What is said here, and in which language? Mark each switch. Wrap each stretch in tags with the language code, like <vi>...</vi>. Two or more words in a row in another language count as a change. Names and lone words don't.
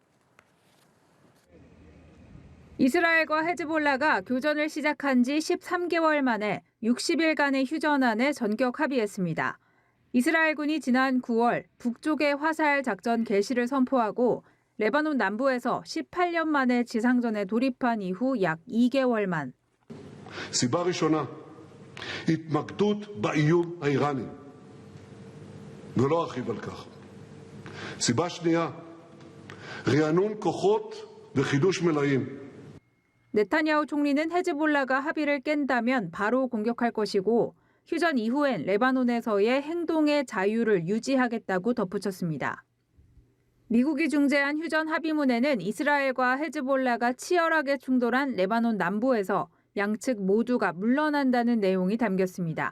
<ko>이스라엘과 헤즈볼라가 교전을 시작한 지 13개월 만에 60일간의 휴전안에 전격 합의했습니다. 이스라엘군이 지난 9월 북쪽의 화살 작전 개시를 선포하고 레바논 남부에서 18년 만에 지상전에 돌입한 이후 약 2개월 만.</ko> <he>סיבה ראשונה, התמקדות באיום האיראני, ולא ארחיב על כך. סיבה שנייה, רענון כוחות וחידוש מלאים.</he> <ko>네타냐후 총리는 헤즈볼라가 합의를 깬다면 바로 공격할 것이고 휴전 이후엔 레바논에서의 행동의 자유를 유지하겠다고 덧붙였습니다. 미국이 중재한 휴전 합의문에는 이스라엘과 헤즈볼라가 치열하게 충돌한 레바논 남부에서 양측 모두가 물러난다는 내용이 담겼습니다.</ko>